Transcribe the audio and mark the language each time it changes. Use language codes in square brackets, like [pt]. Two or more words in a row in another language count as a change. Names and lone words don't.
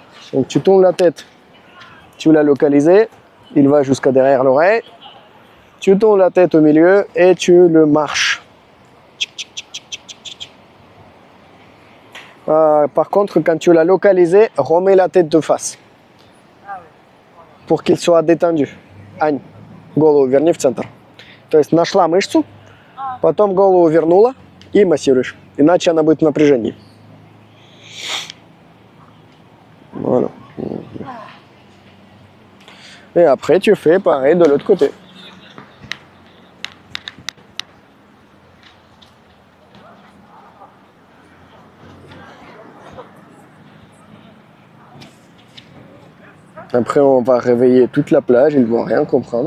[fr] Donc tu tournes la tête, tu l'as localisé, il va jusqu'à derrière l'oreille. Tu tournes la tête au milieu et tu le marches. Par contre, quand tu l'as localisé, remets la tête de face. Pour qu'il soit détendu. [ru] Ань, голову верни в центр. То есть нашла мышцу, потом голову вернула и массируешь. Иначе она будет в напряжении. [fr] Voilà. Et après, tu fais pareil de l'autre côté. Après, on va réveiller toute la plage, ils ne vont rien comprendre.